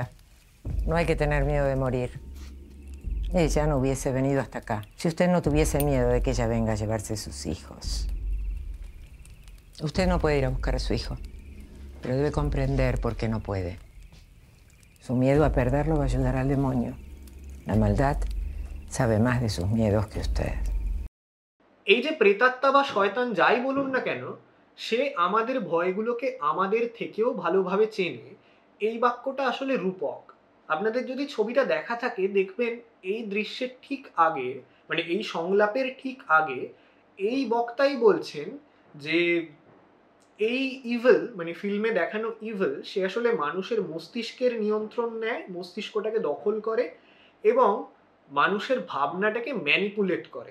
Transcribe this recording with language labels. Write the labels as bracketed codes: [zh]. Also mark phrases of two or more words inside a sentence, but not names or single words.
[es] No hay que tener miedo de morir. Ella no hubiese venido hasta acá si usted no tuviese miedo de que ella venga a llevarse sus hijos. Usted no puede ir a buscar a su hijo, pero debe comprender por qué no puede. Su miedo a perderlo va a ayudar al demonio. La maldad sabe más de sus miedos que usted. [bn] এই যে প্রেতাত্মা বা শয়তান যাই বলুন না কেন, সে আমাদের ভয়গুলোকে আমাদের থেকেও ভালোভাবে চেনে, এই বাক্যটা আসলে রূপক। আপনাদের যদি ছবিটা দেখা থাকে দেখবেন এই দৃশ্যের ঠিক আগে, মানে এই সংলাপের ঠিক আগে এই বক্তাই বলছেন যে এই ইভিল, মানে ফিল্মে দেখানো ইভিল, সে আসলে মানুষের মস্তিষ্কের নিয়ন্ত্রণ নেয়, মস্তিষ্কটাকে দখল করে এবং মানুষের ভাবনাটাকে ম্যানিপুলেট করে।